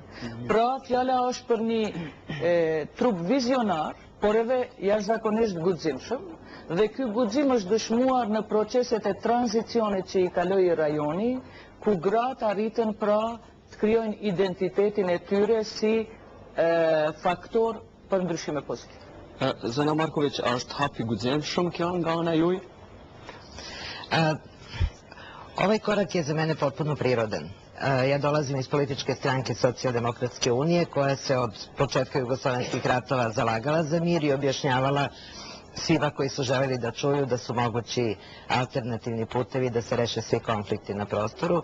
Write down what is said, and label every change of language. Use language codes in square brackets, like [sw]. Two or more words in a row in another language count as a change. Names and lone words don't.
[sq] Pra fjala është për një trup vizionar, por edhe jashtëzakonisht guximshëm, dhe ky guxim është dëshmuar në proceset e tranzicionit që i kaloi rajoni, ku gratë arritën pra të krijojnë identitetin e tyre si faktor për ndryshime pozitive. Zona Marković, është hap i guximshëm kjo nga ana juj? [sr] Ovaj korak je za mene potpuno prirodan. Ja dolazim iz političke stranke Socijaldemokratske unije koja se od početka jugoslovenskih ratova zalagala za mir i objašnjavala svima koji su želeli da čuju da su mogući alternativni putevi da se reše svi konflikti na prostoru.